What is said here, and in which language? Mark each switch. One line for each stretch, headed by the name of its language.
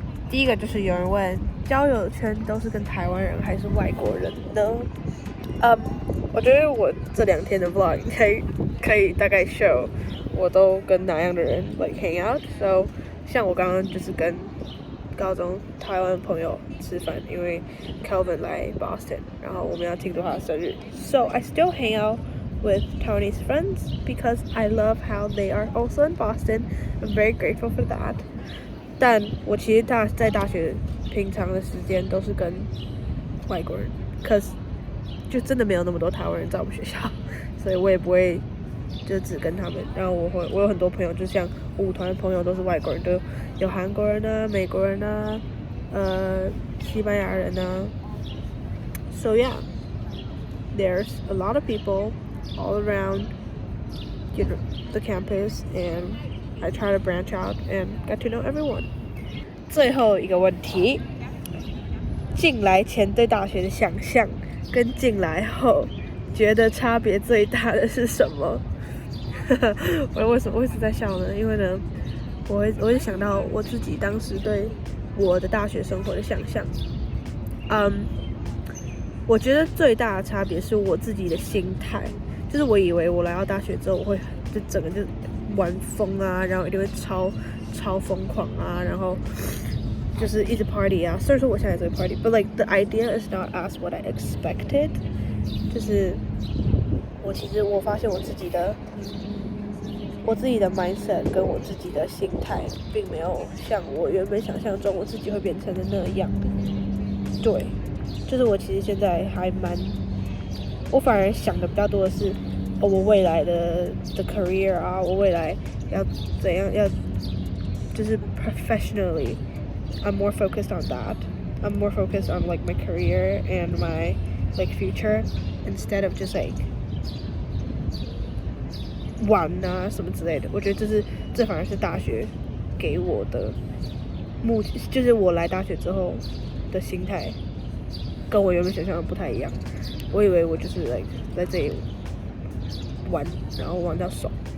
Chinese: 第一个就是有人问，交友圈都是跟台湾人还是外国人呢？我觉得我这2天的 vlog 可以大概 show 我都跟哪样的人
English: like hang out。
Chinese: So 像我刚刚就是跟高中台湾朋友吃饭，因为 Calvin 来 Boston， 然后我们要庆祝他的生日。
English: So I still hang out with Taiwanese friends because I love how they are also in Boston. I'm very grateful for that.
Chinese: 但我其实在大学平常的时间都是跟外国人，可是就真的没有那么多台湾人在我们学校，所以我也不会就只跟他们。然后我有很多朋友，就像舞团朋友都是外国人，都有韩国人啊、美国人啊、西班牙人啊。
English: So yeah, there's a lot of people all around, you know, the campus, and I try to branch out and get to know everyone.
Chinese: 最后一个问题，进来前对大学的想象跟进来后觉得差别最大的是什么？我为什么会一直在笑呢？因为呢，我会想到我自己当时对我的大学生活的想象。我觉得最大的差别是我自己的心态，就是我以为我来到大学之后，我会就整个就玩疯啊，然后一定会超疯狂啊，然后就是一直 party 啊。虽然说我现在也在 party，
English: but like the idea is not as what I expected。
Chinese: 就是我发现我自己的 mindset 跟我自己的心态，并没有像我原本想象中我自己会变成的那样。对，就是我其实现在我反而想的比较多的是，我未来的 career 啊，我未来要怎样，就是
English: professionally I'm more focused on that. I'm more focused on like my career and my like future instead of just like
Chinese: 玩啊什么之类的。我觉得这反而是大学给我的就是我来大学之后的心态跟我原本想象的不太一样。我以为我就是 like 在这里玩，然后玩到爽。